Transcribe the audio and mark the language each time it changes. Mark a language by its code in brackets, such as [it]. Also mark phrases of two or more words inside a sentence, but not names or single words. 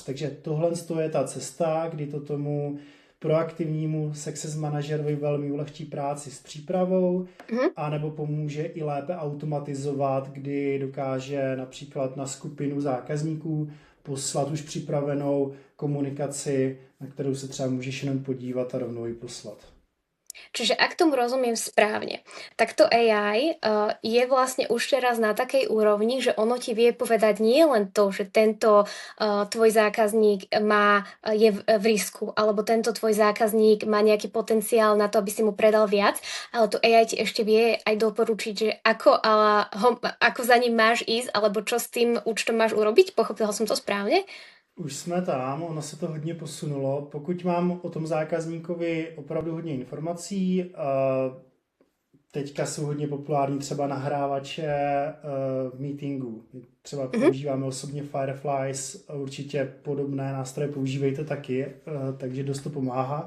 [cs] Takže tohle je ta cesta, kdy to tomu proaktivnímu success manažerovi velmi ulehčí práci s přípravou a nebo pomůže i lépe automatizovat, kdy dokáže například na skupinu zákazníků poslat už připravenou komunikaci, na kterou se třeba můžeš jenom podívat a rovnou ji poslat. [sk] Čiže ak tomu rozumiem správne, tak to AI je vlastne už teraz na takej úrovni, že ono ti vie povedať nie len to, že tento tvoj zákazník je v risku, alebo tento tvoj zákazník má nejaký potenciál na to, aby si mu predal viac, ale to AI ti ešte vie aj doporučiť, že ako za ním máš ísť, alebo čo s tým účtom máš urobiť. Pochopila som to správne? [cs] Už jsme tam, ono se to hodně posunulo. Pokud mám o tom zákazníkovi opravdu hodně informací, teďka jsou hodně populární třeba nahrávače meetingů. Třeba používáme osobně Fireflies, určitě podobné nástroje používejte taky, takže dost to pomáhá.